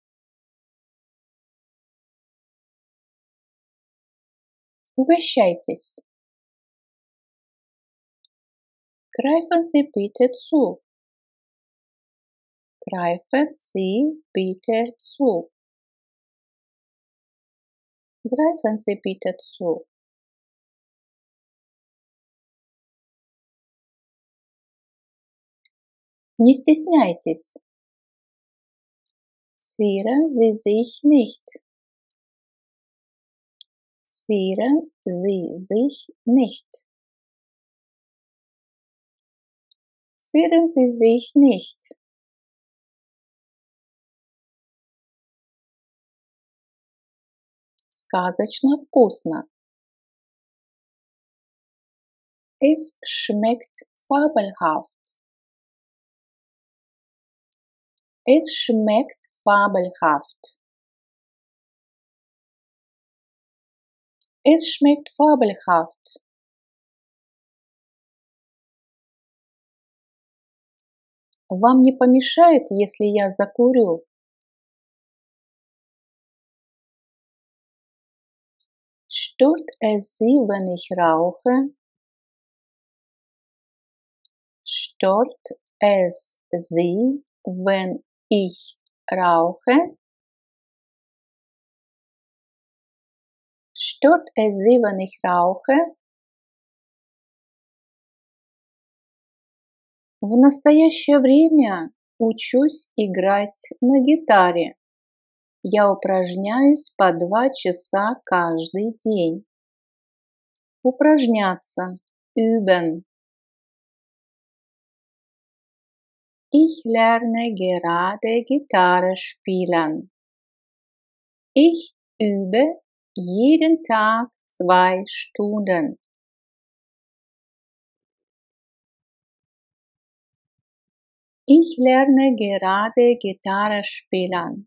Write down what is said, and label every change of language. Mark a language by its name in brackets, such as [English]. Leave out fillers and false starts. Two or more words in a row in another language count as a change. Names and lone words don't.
[Russian] Угощайтесь. [German] Greifen Sie bitte zu. Greifen Sie bitte zu. Greifen Sie bitte zu. [Russian] Не стесняйтесь. [German] Zieren Sie sich nicht. Zieren Sie sich nicht. Zieren Sie sich nicht. [Russian] Сказочно вкусно. [German] Es schmeckt fabelhaft. Es schmeckt fabelhaft. Es schmeckt fabelhaft. [Russian] Вам не помешает, если я закурю? [German] Stört es Sie, wenn ich rauche? Stört es Sie, wenn ich rauche? Stört es Sie, wenn ich rauche? [Russian] В настоящее время учусь играть на гитаре. Я упражняюсь по 2 часа каждый день. Упражняться. [German] Üben. Ich lerne gerade Gitarre spielen. Ich übe jeden Tag 2 Stunden. Ich lerne gerade Gitarre spielen.